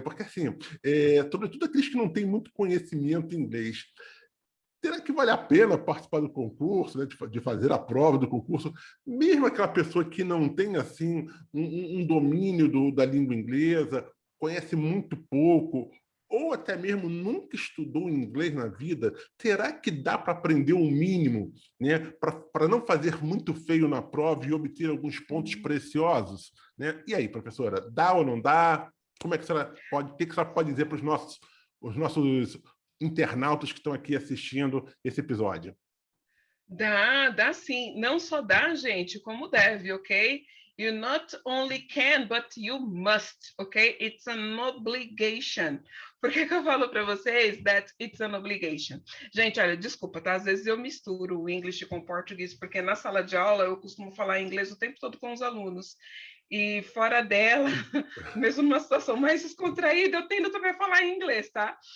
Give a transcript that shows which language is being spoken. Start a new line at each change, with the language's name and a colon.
Portuguese: Porque, assim, sobretudo aqueles que não têm muito conhecimento em inglês, será que vale a pena participar do concurso, né, de fazer a prova do concurso, mesmo aquela pessoa que não tem assim um domínio da língua inglesa, conhece muito pouco, ou até mesmo nunca estudou inglês na vida, será que dá para aprender o mínimo, né, para não fazer muito feio na prova e obter alguns pontos preciosos? Né? E aí, professora, dá ou não dá? Como é que a senhora pode, o que a senhora pode dizer para os nossos internautas que estão aqui assistindo esse episódio? Dá sim. Não só dá, gente, como deve, ok?
English: You not only can, but you must, ok? It's an obligation.
Portuguese: Por que eu falo para vocês
English: that it's an obligation?
Portuguese: Gente, olha, desculpa, tá? Às vezes eu misturo o inglês com o português, porque na sala de aula eu costumo falar inglês o tempo todo com os alunos. E fora dela, mesmo numa situação mais descontraída, eu tendo também a falar em inglês, tá?